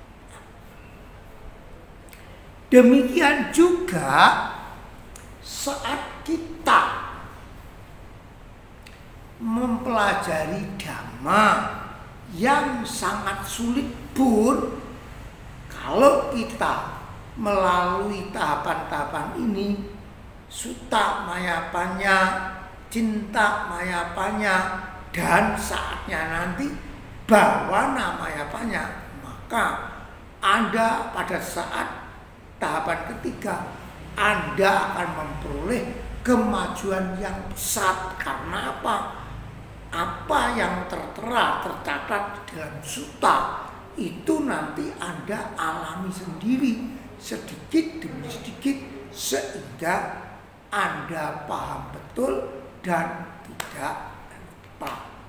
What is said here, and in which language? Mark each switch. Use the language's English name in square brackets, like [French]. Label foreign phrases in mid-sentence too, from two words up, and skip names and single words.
[Indonesian] Demikian juga saat kita mempelajari dhamma yang sangat sulit pun, kalau kita melalui tahapan-tahapan ini, [Pali] suta maya panya, cinta maya panya, [Indonesian] dan saatnya nanti [Pali] bawana maya panya, [Indonesian] maka Anda pada saat tahapan ketiga Anda akan memperoleh kemajuan yang besar. Karena apa? Apa yang tertera, tercatat dalam suta itu nanti Anda alami sendiri sedikit demi sedikit, sehingga Anda paham betul dan tidak lupa.